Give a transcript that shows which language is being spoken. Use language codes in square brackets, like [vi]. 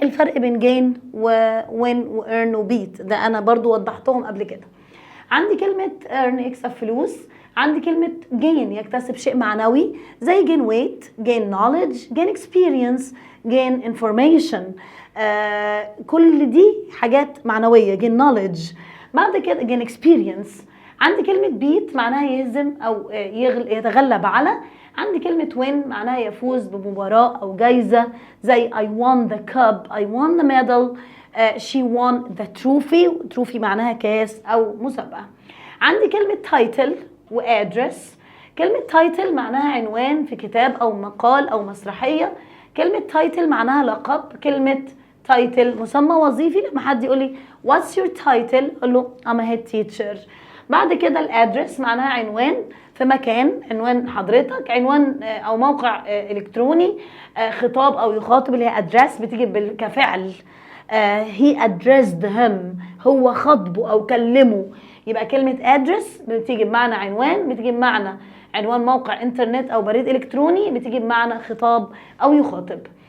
[ar] الفرق بين gain وwin واearn وbeat ده انا برضو وضحتهم قبل كده. عندي كلمة earn يكسب فلوس، عندي كلمة gain يكتسب شيء معنوي زي [en] gain weight، gain knowledge، gain experience، gain information. [ar] كل دي حاجات معنوية. [en] gain knowledge، [ar] بعد كده [en] gain experience. [ar] عندي كلمة beat معناها يهزم أو يتغلب على. عندي كلمة win معناها يفوز بمباراة أو جايزة زي [en] I won the cup، I won the medal، she won the trophy. [ar] trophy معناها كاس أو مسابقة. عندي كلمة title وادرس. كلمة تايتل معناها عنوان في كتاب أو مقال أو مسرحية. كلمة تايتل معناها لقب. كلمة تايتل مسمى وظيفي. لما حد يقول لي [en] what's your title [ar] أقول له [en] I'm a head teacher. [ar] بعد كده الادرس معناها عنوان في مكان، عنوان حضرتك، عنوان أو موقع إلكتروني، خطاب أو يخاطب اللي هي ادرس بتيجي كفعل. [en] he addressed him، [ar] هو خطبه أو كلمه. يبقى كلمة address بتيجي بمعنى عنوان، بتيجي بمعنى عنوان موقع انترنت او بريد الكتروني، بتيجي بمعنى خطاب او يخاطب.